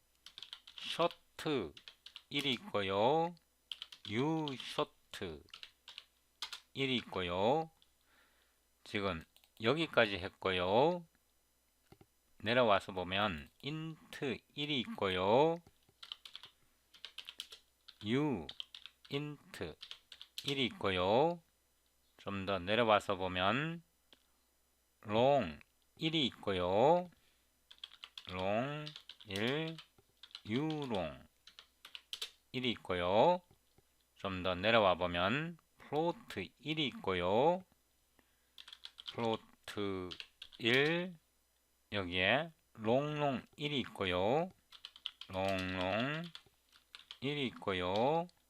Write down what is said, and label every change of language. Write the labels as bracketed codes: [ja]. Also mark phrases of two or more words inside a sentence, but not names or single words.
[ko] 쇼트 1이 있고요. [en] U short [ko] 1이 있고요. 지금 여기까지 했고요. 내려와서 보면 int 1이 있고요. [en] U int [ko] 1이 있고요. 좀 더 내려와서 보면 long 1이 있고요. long 1 [en] U long [ko] 1이 있고요. 좀 더 내려와 보면 float 1이 있고요. float 1 여기에 long 1이 있고요. long 1이 있고요.